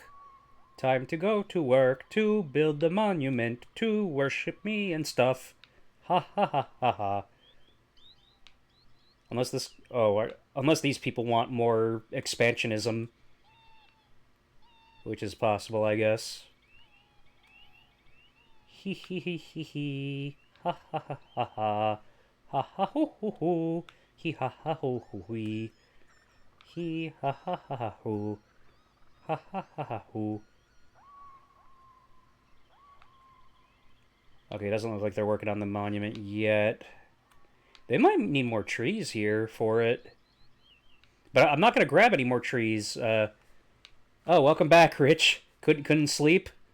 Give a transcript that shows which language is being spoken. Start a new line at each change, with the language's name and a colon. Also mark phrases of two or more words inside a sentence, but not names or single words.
English: Time to go to work to build the monument to worship me and stuff. Ha ha ha ha ha. Unless this... Oh, unless these people want more expansionism. Which is possible, I guess. Hee hee hee hee hee. Ha ha ha ha ha. Ha ha ho ho ho. Hee ha ha ho ho hee. Hee ha ha ha ha ho. Ha ha ha ha ho. Okay, it doesn't look like they're working on the monument yet. They might need more trees here for it. But I'm not going to grab any more trees. Oh, welcome back, Rich. Couldn't sleep?